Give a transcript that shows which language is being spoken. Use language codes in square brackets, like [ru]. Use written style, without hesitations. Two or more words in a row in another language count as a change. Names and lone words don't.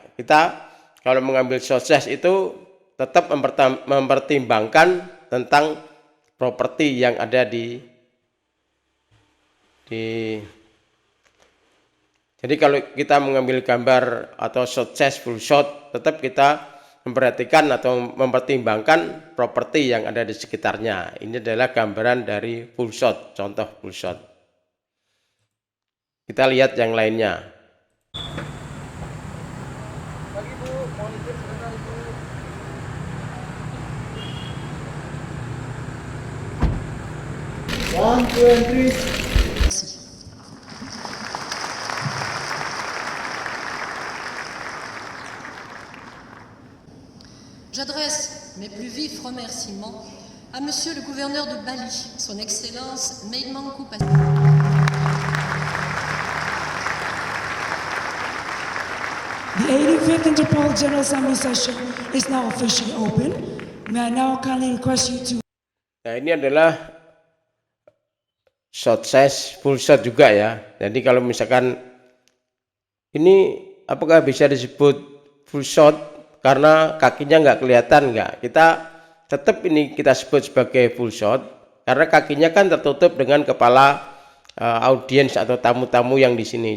[id] Kita kalau mengambil [en] shot chase [id] itu tetap mempertimbangkan tentang properti yang ada di Jadi kalau kita mengambil gambar atau [en] shot size full shot, [id] tetap kita memperhatikan atau mempertimbangkan properti yang ada di sekitarnya. Ini adalah gambaran dari [en] full shot, [id] contoh [en] full shot. [id] Kita lihat yang lainnya. [fr] J'adresse mes plus vifs remerciements à Monsieur le gouverneur de Bali, Son Excellence Meimangku Pasir. [en] The 85th Interpol General Assembly session is now officially open. May I now kindly request you to... [id] Nah, ini adalah [en] shot size full shot [id] juga ya. Jadi kalau misalkan ini apakah bisa disebut [en] full shot [id] karena kakinya nggak kelihatan nggak? Kita tetap ini kita sebut sebagai [en] full shot [id] karena kakinya kan tertutup dengan kepala audiens atau tamu-tamu yang di sini.